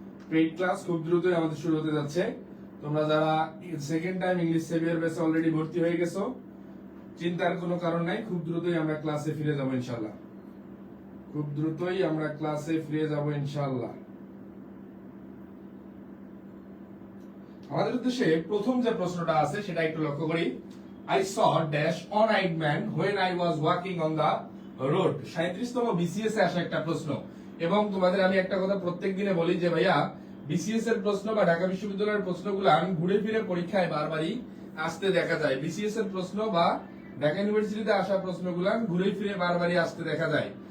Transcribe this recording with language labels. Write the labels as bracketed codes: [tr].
[bn] Paid class খুব দ্রুতই আমাদের শুরু হতে যাচ্ছে। তোমরা যারা সেকেন্ড টাইম ইংলিশ সেভিয়ার বেসে অলরেডি ভর্তি হয়ে গেছো, চিন্তার কোনো কারণ নাই। খুব দ্রুতই আমরা ক্লাসে ফিরে যাব ইনশাআল্লাহ। খুব দ্রুতই আমরা ক্লাসে ফিরে যাব ইনশাআল্লাহ। আমাদের উদ্দেশ্যে প্রথম যে প্রশ্নটা আছে সেটা একটু লক্ষ্য করি। [en] I saw dash one-eyed man when I was walking on the road। [bn] 37তম BCS এ আসা একটা প্রশ্ন, এবং তোমাদের আমি একটা কথা প্রত্যেক দিনে বলি যে ভাইয়া বিসিএস এর প্রশ্ন বা ঢাকা বিশ্ববিদ্যালয়ের প্রশ্নগুলো ঘুরে ফিরে পরীক্ষায় বারবারই আসতে দেখা যায়। বিসিএস এর প্রশ্ন বা ঢাকা ইউনিভার্সিটিতে আসা প্রশ্নগুলো ঘুরে ফিরে বারবারই আসতে দেখা যায়।